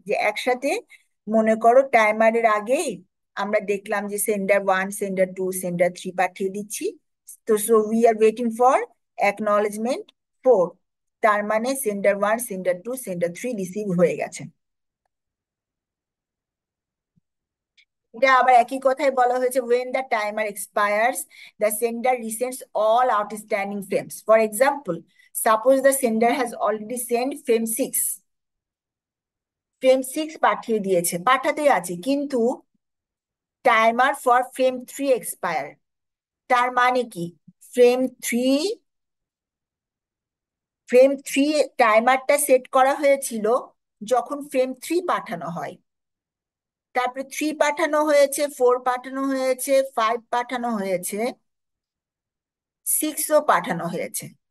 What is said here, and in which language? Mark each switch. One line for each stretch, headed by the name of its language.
Bangla: যে একসাথে মনে করো টাইমারের আগেই আমরা দেখলাম যে সেন্ডার 1, সেন্ডার 2, সেন্ডার 3 পাঠিয়ে দিচ্ছি, তো
English: So we are waiting for acknowledgement 4।
Bangla: তার মানে সেন্ডার 1, সেন্ডার 2, সেন্ডার 3 রিসিভ হয়ে গেছে। এটা আবার একই কথাই বলা হয়েছে,
English: when the timer expires the sender resends all outstanding frames. For example, suppose the sender has already sent frame 6
Bangla: পাঠিয়ে দিয়েছে, পাঠাতেই আছে, কিন্তু টাইমার ফর
English: frame 3 expire।
Bangla: তার মানে কি, frame three frame three টাইমারটা set করা হয়েছিল যখন ফ্রেম 3 পাঠানো হয়, তারপরে 3 পাঠানো হয়েছে, 4 পাঠানো হয়েছে, 5 পাঠানো হয়েছে, 6ও পাঠানো হয়েছে।